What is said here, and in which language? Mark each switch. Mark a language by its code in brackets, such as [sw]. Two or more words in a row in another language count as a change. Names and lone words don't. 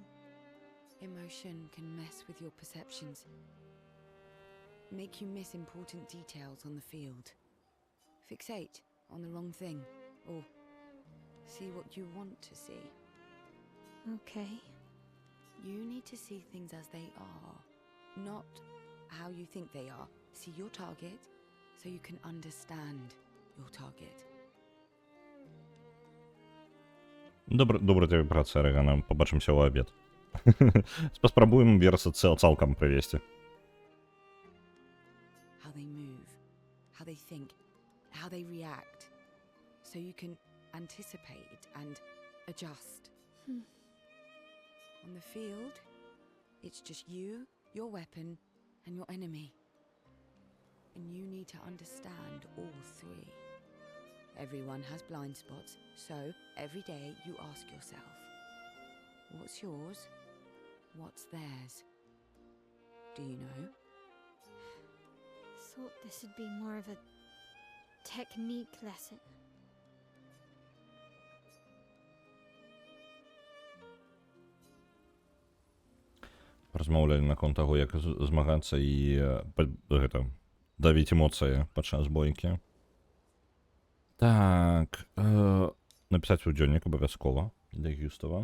[en] Emotion can mess with your perceptions, make you miss important details on the field, fixate on the wrong thing, or see what you want to see. Okay. You need to see things as they are, not how you think they are. See your target so you can understand your target. [be] Добра тебе праца, Рыгана. Побачымся ў абед. Паспрабуем верса цалкам прывесці. [en] How they move, how they think, how they react, so you can anticipate and adjust. On the field, it's just you, your weapon, and your enemy. And you need to understand all three. Everyone has blind spots, so every day you ask yourself, what's yours? What's theirs? Do you know? Thought this would be more of a technique lesson. [be] Размаўлялі наконт таго, як змагацца і давіць эмоцыі падчас бойкі. Так, напісаць у дзённік абавязкова для Гюстава.